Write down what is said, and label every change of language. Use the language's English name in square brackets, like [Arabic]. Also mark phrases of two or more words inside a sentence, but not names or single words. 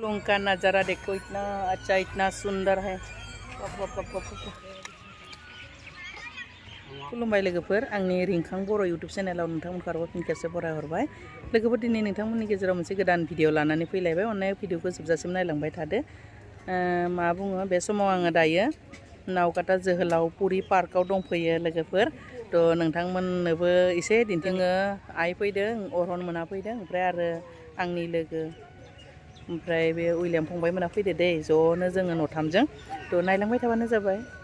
[Hindi] उनका नज़ारा देखो इतना अच्छा इतना सुंदर है [Bodo] खुलुमबाय लोगोफोर आंनि रिंखां बर' यूट्यूब चेनेलाव नोंथांमोनखौ आरोबाव फिन खेबसे बरायहरबाय लोगोफोर दिनै नोंथांमोननि गेजेराव मोनसे गोदान भिडिअ लानानै फैलायबाय अननाय भिडिअखौ जोबजासिम नायलांबाय थादो मा बुङो बे समाव आङो दायो नावकाटा जोहोलावफुरि पार्कआव दंफैयो लोगोफोर थ' नोंथांमोननोबो एसे दिन्थिनो आइ फैदों अरहन मोना फैदों ओमफ्राय आरो आंनि लोगो ओमफ्राय बे उइलियाम फंबाय मोना फैदो दै ज'नो जोङो न'थामजों थ' नायलांबाय थाबानो जाबाय